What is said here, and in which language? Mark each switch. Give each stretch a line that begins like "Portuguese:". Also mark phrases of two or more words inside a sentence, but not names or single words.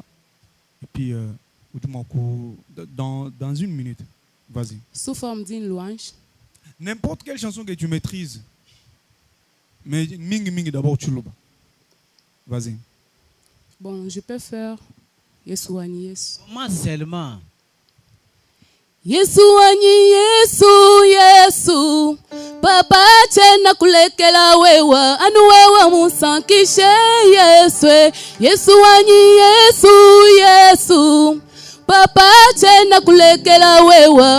French: Et puis, dans une minute, vas-y. Sous forme d'une louange. N'importe quelle chanson que tu maîtrises. Mais mingi d'abord tu l'as. Vas-y. Bon, je peux faire Yesu Wani Yesu. Comment seulement?
Luba-Lulua: Yesu Wani Yesu Yesu. Papa chena kulekela wewa. Anu wewa musankishe Yesu. Yesu Wani Yesu Yesu. Papa chena kulekela wewa.